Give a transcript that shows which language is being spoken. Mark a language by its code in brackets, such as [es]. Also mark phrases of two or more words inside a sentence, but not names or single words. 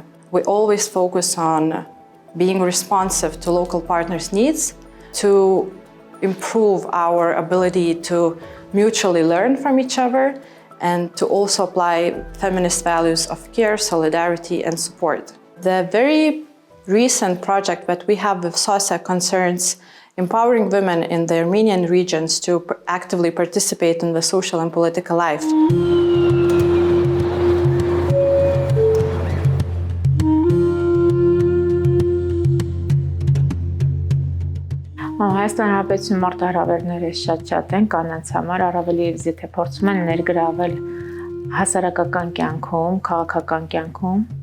[en] We always focus on being responsive to local partners' needs to improve our ability to mutually learn from each other and to also apply feminist values of care, solidarity, and support. The very recent project that we have with SOSE concerns empowering women in the Armenian regions to actively participate in the social and political life. [hy] Հայաստան Հանրապետություն մարտահրավերները շատ են կանանց համար, առավել ևս եթե փորձում են ներգրավել հասարակական կյանքում, քաղաքական կյանքում։